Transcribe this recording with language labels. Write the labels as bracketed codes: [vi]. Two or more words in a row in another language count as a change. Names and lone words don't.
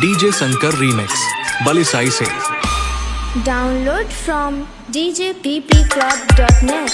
[en] DJ Sankar Remix. Balisai se. Download from djppclub.net.